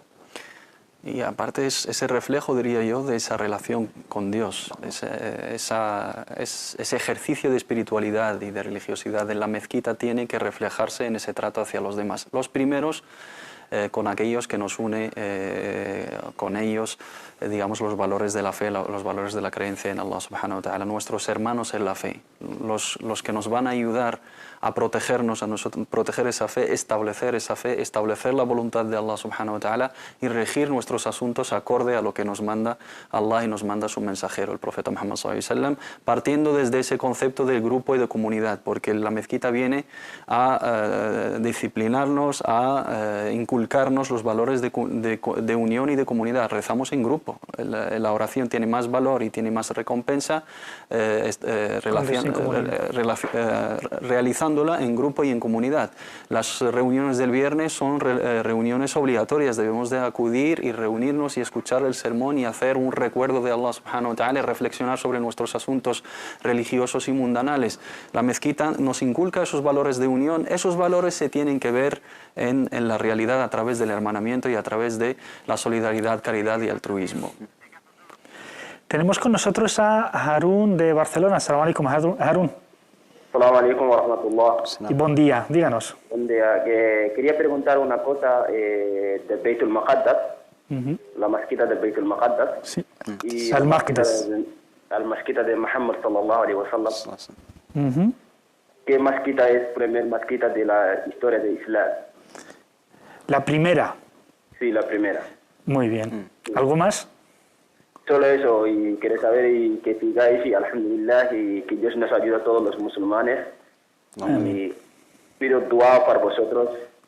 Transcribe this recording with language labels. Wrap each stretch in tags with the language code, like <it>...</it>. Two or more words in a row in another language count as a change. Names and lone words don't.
<es>Y aparte es ese reflejo, diría yo, de esa relación con Dios, ese ejercicio de espiritualidad y de religiosidad en la mezquita tiene que reflejarse en ese trato hacia los demás. Los primeros, con aquellos que nos une, con ellos, digamos, los valores de la fe, los valores de la creencia en</es> <ar>الله سبحانه و</ar> <es>ta'ala, nuestros hermanos en la fe, los que nos van a ayudar a protegernos, a nosotros, proteger esa fe, establecer la voluntad de</es> <ar>الله سبحانه وتعالى</ar> <es>y regir nuestros asuntos acorde a lo que nos manda Allah y nos manda su mensajero, el profeta Muhammad</es> <ar>صلى الله عليه وسلم,</ar> <es>partiendo desde ese concepto de grupo y de comunidad, porque la mezquita viene a disciplinarnos, a inculcarnos los valores de unión y de comunidad. Rezamos en grupo, la oración tiene más valor y tiene más recompensa realizándola en grupo y en comunidad. Las reuniones del viernes son reuniones obligatorias, debemos de acudir y reunirnos y escuchar el sermón y hacer un recuerdo de</es> <ar>الله سبحانه وتعالى</ar> <es>y reflexionar sobre nuestros asuntos religiosos y mundanales. La mezquita nos inculca esos valores de unión, esos valores se tienen que ver en la realidad a través del hermanamiento y a través de la solidaridad, caridad y altruismo. Tenemos con nosotros a Harun de Barcelona.</es> <ar>السلام عليكم, Harun. السلام عليكم ورحمة الله.</ar> <es>Y buen día, díganos. Buen día. Quería preguntar una cosa del Beit al-Maqaddas, la mezquita del Beit al-Maqaddas. Sí. Y Al-Maqdas. la mezquita de Muhammad</es> <ar>صلى الله عليه و سلم.</ar> <es>¿qué mezquita es primer mezquita de la historia de Islam? La primera. Sí, la primera. Muy bien. ¿Algo más? Solo eso, y quería saber y que sigáis, y alhamdulillah, y que Dios nos ayude a todos los musulmanes. Y pido dua para vosotros, y</es>